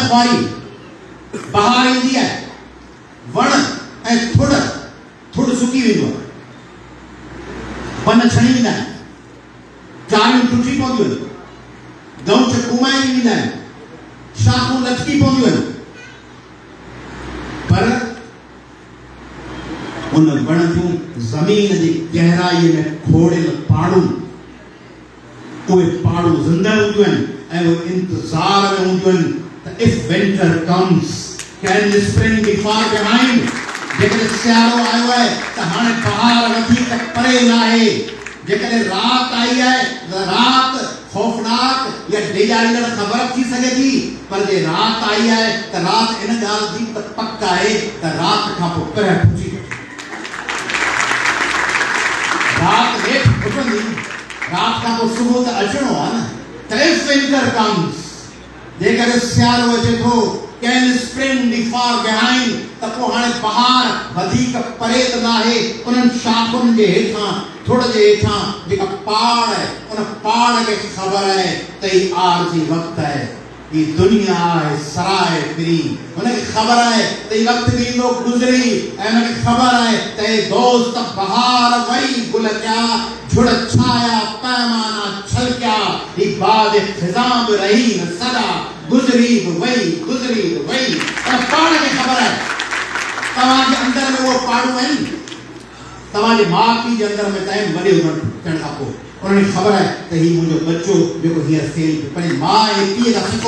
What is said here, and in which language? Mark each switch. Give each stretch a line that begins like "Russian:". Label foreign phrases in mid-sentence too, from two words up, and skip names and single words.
Sindhi: ख्वारी बहार ईंदी आहे, वण ऐं थुड़ सुकी वेंदो आहे, पन छणी वेंदा आहिनि, चारियूं टुटी पवंदियूं आहिनि, गऊं कुमाई वेंदा आहिनि, शाखूं लटकी पवंदियूं आहिनि, पर उन वण जूं ज़मीन जी गहराईअ में खोड़ियल पाड़ूं, उहे पाड़ूं ज़िंदा हूंदियूं आहिनि ऐं उहे इंतज़ार में हूंदियूं आहिनि त
English: if winter comes can spring be far behind.
Sindhi: जेकॾहिं सियारो आयो आहे त हाणे बहार वधीक परे न आहे। जेकॾहिं रात आई आहे त रात खौफनाक या डेजारींदड़ ख़बर थी सघे थी, पर जे रात आई आहे त रात इन ॻाल्हि जी त पक आहे त रात खां पोइ पहिरियों पुॼी रात लेट फुटंदी, रात खां पोइ सुबुह त अचणो आहे न।
English: त if winter comes,
Sindhi: जेकॾहिं सियारो अचे थो,
English: can spring be far behind,
Sindhi: त पोइ हाणे बहार वधीक परे त न आहे। उन्हनि शाखुनि जे हेठां, थुड़ जे हेठां जेका पाड़ आहे, उन पाड़ खे ख़बर आहे त ही आरज़ी वक़्तु आहे, ही दुनिया आहे सराए फिरी। उनखे ख़बर आहे त ही वक़्तु बि ईंदो गुज़री, ऐं उनखे ख़बर आहे त हे दोस्त बहार वई गुल क्या, झुड़ छाया पैमाना छलकिया, ही बाद ख़िज़ां बि रही न सदा, गुज़री बि वई पर पाड़ खे ख़बर आहे। तव्हांजे अंदर में उहो पाड़ूं आहिनि, तव्हांजे माउ पीउ जे अंदर में टाइम वॾे थियण खां पोइ उन्हनि ख़बर आहे त ही मुंहिंजो बच्चो जेको हींअर फेल पियो, पंहिंजी माउ ऐं पीउ खां सिखो।